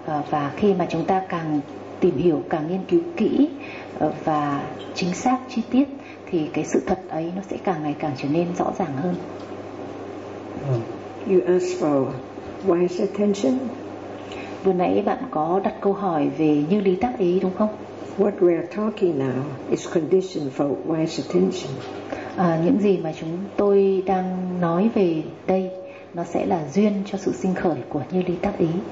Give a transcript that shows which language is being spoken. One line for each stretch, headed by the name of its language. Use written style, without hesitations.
Vietnamese: Và khi mà chúng ta càng tìm hiểu, càng nghiên cứu kỹ và chính xác chi tiết thì cái sự thật ấy nó sẽ càng ngày càng trở nên rõ ràng hơn.
English: You asked for wise attention.
Vietnamese: Vừa nãy bạn có đặt câu hỏi về như lý tác ý đúng không?
English: What we are talking now is condition for wise attention.
Vietnamese: Những gì mà chúng tôi đang nói về đây nó sẽ là duyên cho sự sinh khởi của như lý tác ý.